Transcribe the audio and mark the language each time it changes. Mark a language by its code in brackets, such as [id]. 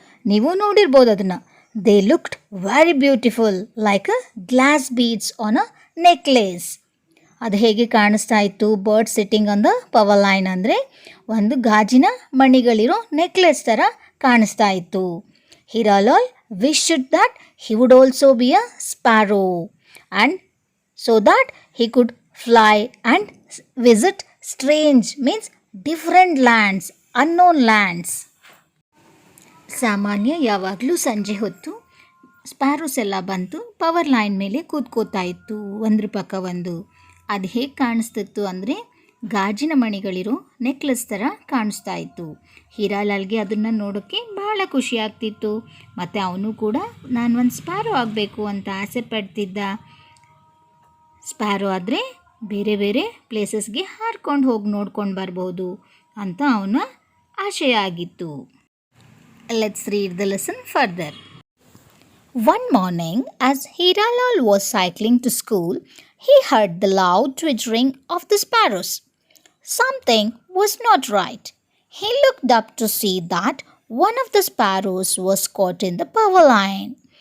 [kn] ನೀವು ನೋಡಿರ್ಬೋದು ಅದನ್ನು. [en] They looked very beautiful like a glass beads on a necklace. [kn] ಅದು ಹೇಗೆ ಕಾಣಿಸ್ತಾ ಇತ್ತು [en] bird sitting on the power line [kn] ಅಂದರೆ ಒಂದು ಗಾಜಿನ ಮಣಿಗಳಿರೋ ನೆಕ್ಲೆಸ್ ಥರ ಕಾಣಿಸ್ತಾ ಇತ್ತು. [en] Hiralal wished that he would also be a sparrow, and so that he could fly and visit strange means different lands, unknown lands. [kn] ಸಾಮಾನ್ಯ ಯಾವಾಗಲೂ ಸಂಜೆ ಹೊತ್ತು ಸ್ಪ್ಯಾರೋಸ್ ಎಲ್ಲ ಬಂತು ಪವರ್ ಲೈನ್ ಮೇಲೆ ಕೂತ್ಕೋತಾ ಇತ್ತು ಒಂದ್ರ ಪಕ್ಕ ಒಂದು. ಅದು ಹೇಗೆ ಕಾಣಿಸ್ತಿತ್ತು ಅಂದರೆ ಗಾಜಿನ ಮಣಿಗಳಿರೋ ನೆಕ್ಲೆಸ್ ಥರ ಕಾಣಿಸ್ತಾ ಇತ್ತು. ಹೀರಾಲಾಲ್ಗೆ ಅದನ್ನು ನೋಡೋಕ್ಕೆ ಭಾಳ ಖುಷಿ ಆಗ್ತಿತ್ತು ಮತ್ತು ಅವನು ಕೂಡ ನಾನು ಒಂದು ಸ್ಪ್ಯಾರೋ ಆಗಬೇಕು ಅಂತ ಆಸೆ ಪಡ್ತಿದ್ದ. ಸ್ಪ್ಯಾರೋ ಆದರೆ ಬೇರೆ ಬೇರೆ ಪ್ಲೇಸಸ್ಗೆ ಹಾರ್ಕೊಂಡು ಹೋಗಿ ನೋಡ್ಕೊಂಡು ಬರ್ಬೋದು ಅಂತ ಅವನ ಆಶಯ ಆಗಿತ್ತು. [en] Let's read the lesson further. One morning, as Hiralal was cycling to school, he heard the loud twittering of the sparrows. Something was not right. He looked up to see that one of the sparrows was caught in the power line.